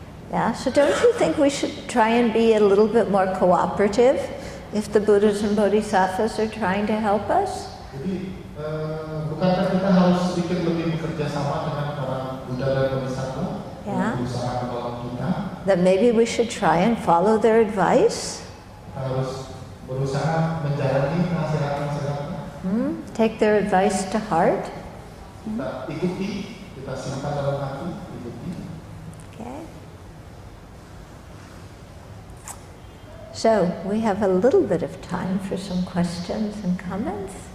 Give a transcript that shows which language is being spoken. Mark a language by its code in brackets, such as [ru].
[en] Yeah, so don't you think we should try and be a little bit more cooperative if the Buddhas and Bodhisattvas are trying to help us? [id] Jadi, bukankah kita harus sedikit lebih bekerja sama dengan para Buddha dan Bodhisattva yang berusaha menolong kita? [en] That maybe we should try and follow their advice? [id] Kita harus berusaha menjalani nasihat-nasihatnya. [en] Take their advice to heart? [id] Kita ikuti, kita simpan dalam hati, ikuti. [en] Okay. So, we have a little bit of time for some questions and comments.